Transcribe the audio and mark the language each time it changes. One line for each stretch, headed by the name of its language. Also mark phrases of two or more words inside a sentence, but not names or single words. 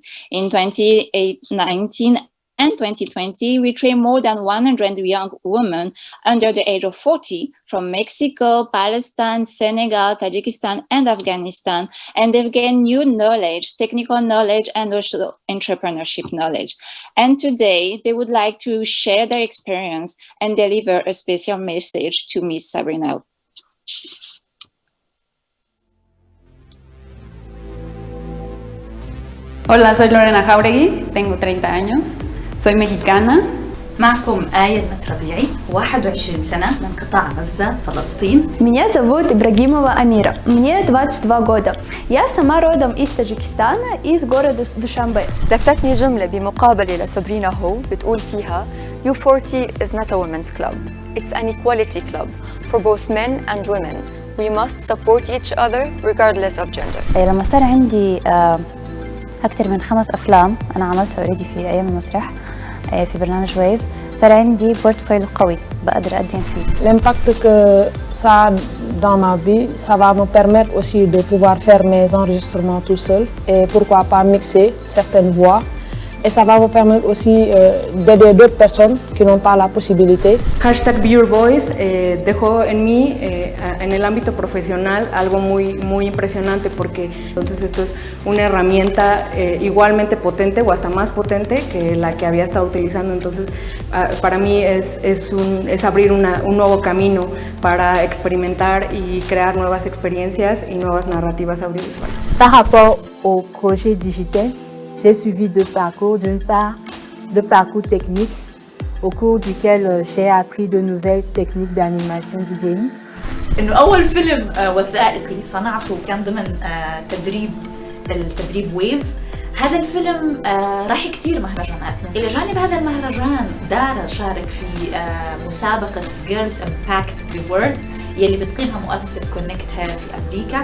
English: In 2019 and 2020, we trained more than 100 young women under the age of 40 from Mexico, Palestine, Senegal, Tajikistan, and Afghanistan. And they've gained new knowledge, technical knowledge, and also entrepreneurship knowledge. And today, they would like to share their experience and deliver a special message to Miss Sabrina.
Spanish: Hola, soy Lorena Jauregui, tengo 30 años, soy mexicana.
Arabic: معكم آية المتربيعي 21 سنة من قطاع غزة فلسطين.
Russian: Меня зовут Ибрагимова Амира, мне 22 года. Я сама родом из Таджикистана, из города Душанбе.
Arabic: لفتتني جملة بمقابلة لسابرينا هو بتقول فيها
English: U40 is not a women's club. It's an equality club for both men and women. We must support each other regardless of gender.
Arabic: لما صار عندي أكثر من 5 أفلام أنا عملتها أوريدي في أيام المسرح في برنامج ويف صار عندي بورتفوليو قوي بقدر أقدم فيه.
French: L'impact que ça a dans ma vie, ça va me permettre aussi de pouvoir faire mes enregistrements tout seul et pourquoi pas mixer certaines voix. Et ça va me permettre aussi d'aider d'autres personnes qui n'ont pas la possibilité.
Spanish: Hashtag Be Your Voice dejó en mí, en el ámbito profesional, algo muy impresionante porque entonces esto es una herramienta igualmente potente o hasta más potente que la que había estado utilizando. Entonces, para mí es abrir un nuevo camino para experimentar y crear nuevas experiencias y nuevas narrativas audiovisuales.
French: Par rapport au projet digital, j'ai suivi 2 parcours. D'une part, le parcours technique, au cours duquel j'ai appris de nouvelles techniques d'animation DJing.
Arabic: إنه أول فيلم وثائقي صنعته كان ضمن تدريب ويف. هذا الفيلم راح كتير مهرجانات. إلى جانب هذا المهرجان دارا شارك في مسابقة Girls Impact the World يلي بتقيمها مؤسسة كونكت في أمريكا.